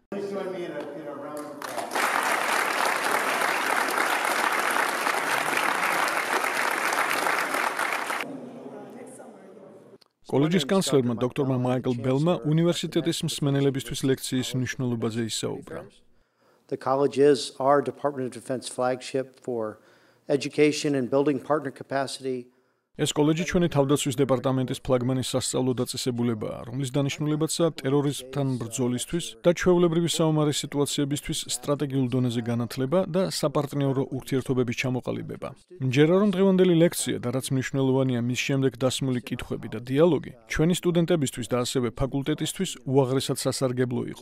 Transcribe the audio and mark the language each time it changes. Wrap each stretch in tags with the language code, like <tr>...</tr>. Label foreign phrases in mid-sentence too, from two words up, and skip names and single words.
<ka>კოლეჯის კანცლერმა დოქტორმა მაიკლ ბელმა უნივერსიტეტის მსმენელებისთვის ლექციის მნიშვნელობაზე ისაუბრა.</ka> <en>The college is our Department of Defense flagship for education and building partner capacity.</en> <ka>ეს კოლეჯი ჩვენი თავდაცვის დეპარტამენტის ფლაგმანის სასწავლო დაწესებულებაა, რომლის დანიშნულებაცაა ტერორიზმთან ბრძოლისთვის და ჩვეულებრივი საომარი სიტუაციებისთვის სტრატეგიულ დონეზე განათლება და საპარტნიორო ურთიერთობების ჩამოყალიბება. მჯერა რომ დღევანდელი ლექცია და რაც მნიშვნელოვანია მის შემდეგ დასმული კითხვები და დიალოგი, ჩვენი სტუდენტებისთვის და ასევე ფაკულტეტისთვის უაღრესად სასარგებლო იყო.</ka>